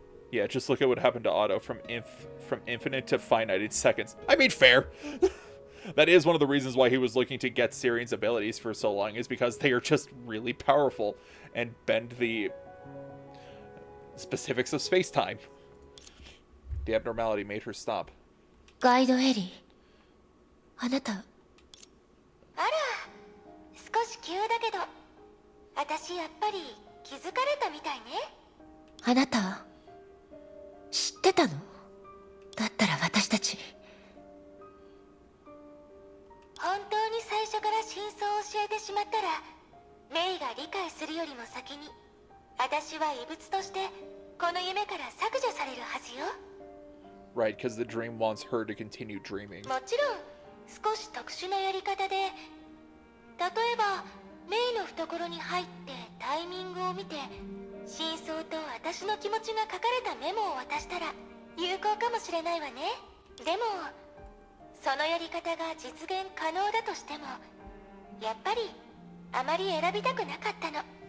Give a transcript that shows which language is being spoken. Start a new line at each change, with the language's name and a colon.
English: Yeah, just look at what happened to Otto from infinite to finite in seconds. I mean, fair. That is one of the reasons why he was looking to get Syrian's abilities for so long, is because they are just really powerful and bend the specifics of space-time. The abnormality made her stop.
Japanese: ガイドエリー、あなた。あら、少し急だけど、私やっぱり気づかれたみたいね。あなた知ってたの？だったら私たち。本当に最初から真相を教えてしまったら、メイが理解するよりも先に、私は異物としてこの夢から削除されるはずよ。
English: Right, because the dream wants her to continue dreaming.
Japanese: もちろん少し特殊なやり方で、例えばメイの懐に入ってタイミングを見て、真相と私の気持ちが書かれたメモを渡したら有効かもしれないわね。でもそのやり方が実現可能だとしても、やっぱりあまり選びたくなかったの。